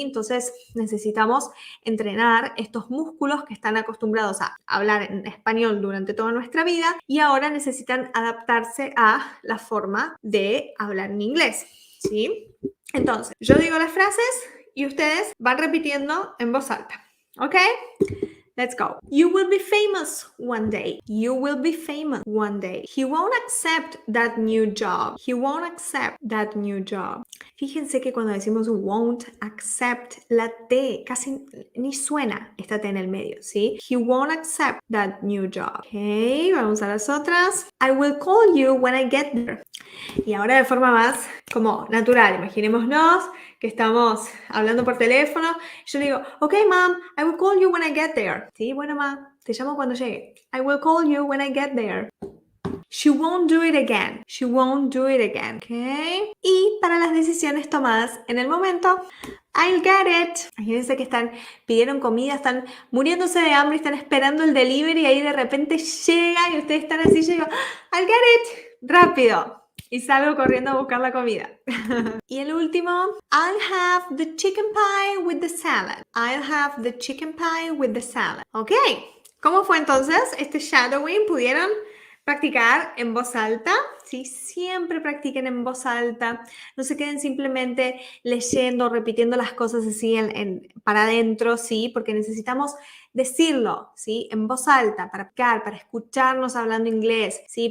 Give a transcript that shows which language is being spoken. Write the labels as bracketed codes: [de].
[es] Entonces necesitamos entrenar estos músculos que están acostumbrados a hablar en español durante toda nuestra vida y ahora necesitan adaptarse a la forma de hablar en inglés, ¿sí? Entonces, yo digo las frases y ustedes van repitiendo en voz alta, ¿ok? [en] Let's go. You will be famous one day. You will be famous one day. He won't accept that new job. He won't accept that new job. [es] Fíjense que cuando decimos won't accept, la T casi ni suena esta T en el medio, ¿sí? [en] He won't accept that new job. Ok, vamos a las otras. I will call you when I get there. [es] Y ahora de forma más como natural, imaginémonos que estamos hablando por teléfono. Yo le digo, ok, mom, I will call you when I get there. Sí, bueno, ma, te llamo cuando llegue. [en] I will call you when I get there. She won't do it again. She won't do it again. ¿Ok? [es] Y para las decisiones tomadas en el momento, I'll get it. Imagínense que pidieron comida, están muriéndose de hambre, están esperando el delivery y ahí de repente llega y ustedes están así, yo digo, I'll get it. Rápido. Y salgo corriendo a buscar la comida. Y el último, I'll have the chicken pie with the salad. [en] I'll have the chicken pie with the salad. [es] Ok, ¿cómo fue entonces este shadowing? ¿Pudieron practicar en voz alta? Sí, siempre practiquen en voz alta. No se queden simplemente leyendo, repitiendo las cosas así para adentro, ¿sí? Porque necesitamos decirlo, ¿sí? En voz alta, para practicar, para escucharnos hablando inglés, ¿sí?